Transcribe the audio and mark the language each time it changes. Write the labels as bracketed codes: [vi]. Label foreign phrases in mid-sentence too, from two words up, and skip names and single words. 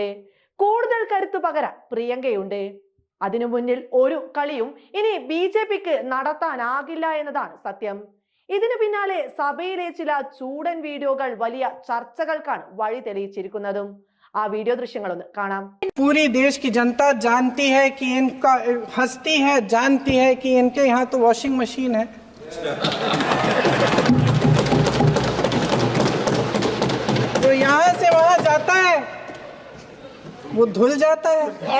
[ml] കൂടുതൽ കരുത്തു പകരാൻ പ്രിയങ്കയുണ്ട്. അതിനു മുന്നിൽ ഒരു കളിയും ഇനി BJPക്ക് നടത്താനാകില്ല എന്നതാണ് സത്യം. ഇതിനു പിന്നാലെ സഭയിലെ ചില ചൂടൻ വീഡിയോകൾ വലിയ ചർച്ചകൾക്കാണ് വഴി തെളിയിച്ചിരിക്കുന്നതും. ആ വീഡിയോ ദൃശ്യങ്ങളൊന്ന് കാണാം. [hi] पूरी देश की जनता जानती है कि इनका हंसती है, जानती है कि इनके यहाँ तो वॉशिंग मशीन है। तो यहाँ से वहाँ जाता है, वो धुल जाता है।